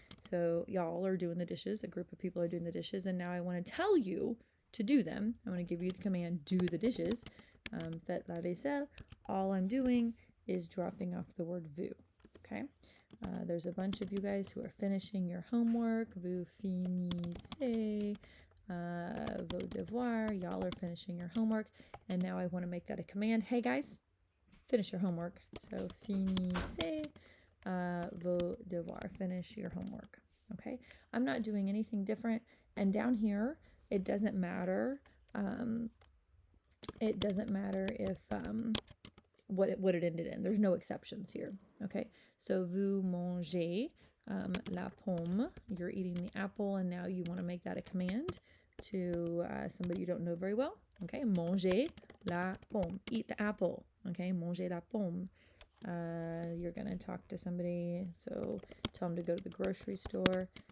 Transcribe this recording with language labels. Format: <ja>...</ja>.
<en>So y'all are doing the dishes, a group of people are doing the dishes, and now I want to tell you to do them. I want to give you the command, do the dishes,</en> <fr>faites la vaisselle.</fr> <en>All I'm doing is dropping off the word vous, okay? There's a bunch of you guys who are finishing your homework.</en> <fr>Vous finissez vos devoirs.</fr> <en>Y'all are finishing your homework. And now I want to make that a command. Hey guys, finish your homework. So</en> <fr>finissez vos devoirs.</fr> <en>Finish your homework. Okay? I'm not doing anything different. And down here, it doesn't matter. It doesn't matter if what it ended in. There's no exceptions here. Okay, so</en> <fr>vous mangez la pomme.</fr> <en>You're eating the apple, and now you want to make that a command to somebody you don't know very well.</en> <fr>Okay, mangez la pomme.</fr> <en>Eat the apple.</en> <fr>Okay, mangez la pomme.</fr> <en>You're gonna talk to somebody, so tell them to go to the grocery store.</en>